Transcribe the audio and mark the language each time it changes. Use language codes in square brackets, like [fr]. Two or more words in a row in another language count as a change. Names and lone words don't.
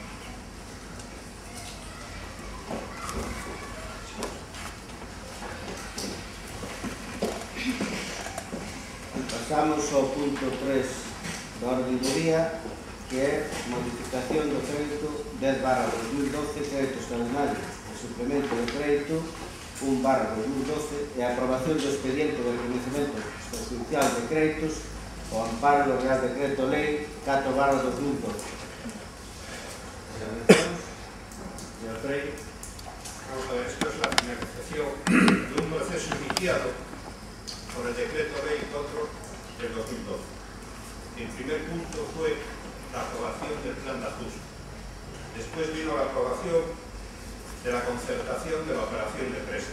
[gl] Pasamos ao punto 3 do orden do día, que é modificación do crédito 10/2012, crédito extraordinario e suplemento do crédito 1/2012 e a aprobación do expediente de reconhecimento extrajudicial de créditos o amparo do Real Decreto Lei 4/2012. [es] Señor Freire. Vamos a ver, esto es la finalización de un proceso iniciado por el Decreto Ley 4 del 2012. El primer punto fue la aprobación del plan de ajuste. Después vino la aprobación de la concertación de la operación de préstamo.